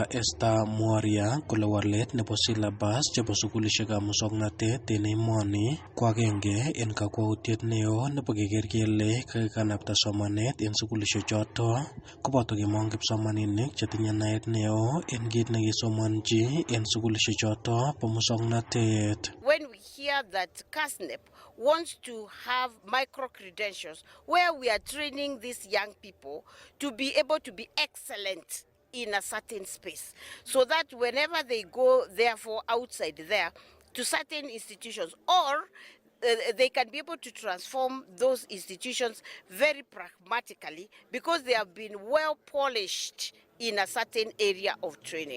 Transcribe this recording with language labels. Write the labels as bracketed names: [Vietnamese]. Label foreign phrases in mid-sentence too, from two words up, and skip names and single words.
[Kalenjin] Esther Mworia kole walet nebo syllabus chebo sukulisiekab musoknotet en emoni ko agenge en kakwautiet neo nebo keker kele kakikanapta somanet en sukulisiechoto koboto kemong kipsomaninik chetinye naet neo en kit nekisomonji en sukulisiechoto bo musoknotet. [English] When we hear that KASNEP wants to have micro-credentials where we are training these young people to be able to be excellent in a certain space, so that whenever they go, therefore, outside there to certain institutions, or they can be able to transform those institutions very pragmatically because they have been well polished in a certain area of training.